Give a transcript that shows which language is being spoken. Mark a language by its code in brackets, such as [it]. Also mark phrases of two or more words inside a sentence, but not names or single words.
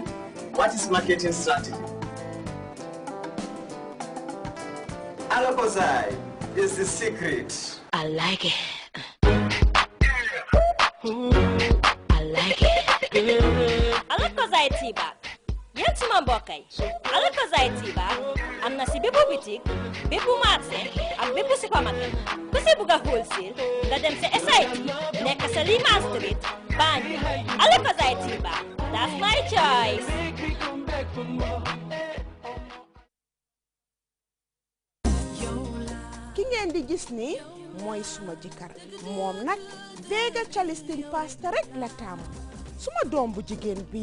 [en] What is marketing strategy? Alapazai is the secret. I like it. I like it. Alapazai tea bag. [wo] Yan suma mbokay. Alapazai tea bag. Am na si bépp boutique, bépp marché, ak bépp supermarket. Ku si buga wholesale, nga dem si SIT, nekk sa Liman Street, Banjul. [en] Alapazai tea bag. That's my choice. [wo] Ki ngeen di gis ni mooy suma jëkkër moom nag Vega Chalistin pasta rek la taamu suma doom bu jigéen bii